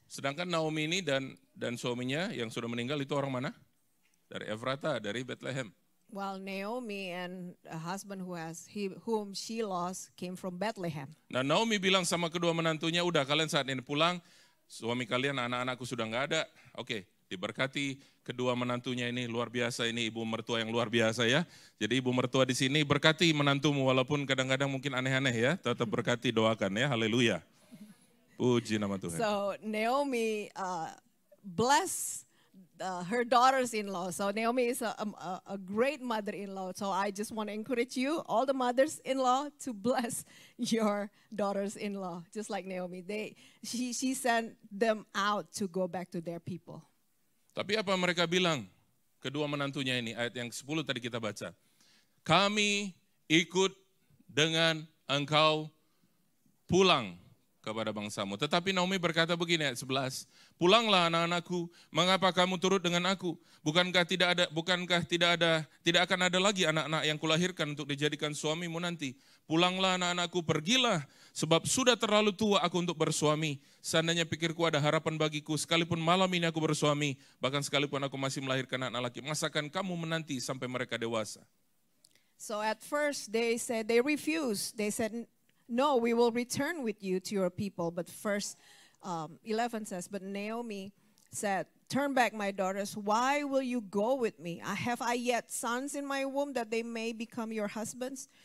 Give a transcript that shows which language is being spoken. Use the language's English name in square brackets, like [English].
[Indonesian] Sedangkan Naomi ini dan suaminya yang sudah meninggal itu orang mana? Dari Efrata, dari Bethlehem. [English] Well, Naomi and a husband whom she lost came from Bethlehem. [Indonesian] Nah, Naomi bilang sama kedua menantunya, udah kalian saat ini pulang, suami kalian, anak-anakku sudah nggak ada. Oke, diberkati kedua menantunya ini, luar biasa, ini ibu mertua yang luar biasa ya. Jadi ibu mertua di sini berkati menantumu, walaupun kadang-kadang mungkin aneh-aneh ya, tetap berkati, doakan ya, haleluya. Puji nama Tuhan. [English] So Naomi blessed her daughters-in-law. So Naomi is a great mother-in-law. So I just want to encourage you, all the mothers-in-law, to bless your daughters-in-law, just like Naomi. She sent them out to go back to their people. [Indonesian] Tapi apa mereka bilang? Kedua menantunya ini, ayat yang 10 tadi kita baca. Kami ikut dengan engkau pulang kepada bangsamu. Tetapi Naomi berkata begini ayat 11, pulanglah anak-anakku, mengapa kamu turut dengan aku? Bukankah tidak akan ada lagi anak-anak yang kulahirkan untuk dijadikan suamimu nanti? Pulanglah anak-anakku, pergilah, sebab sudah terlalu tua aku untuk bersuami. Seandainya pikirku ada harapan bagiku, sekalipun malam ini aku bersuami, bahkan sekalipun aku masih melahirkan anak laki, masakan kamu menanti sampai mereka dewasa? [English] So at first they refused. They said, no, we will return with you to your people. But verse 11 says, but Naomi said, turn back, my daughters. Why will you go with me? Have I yet sons in my womb that they may become your husbands?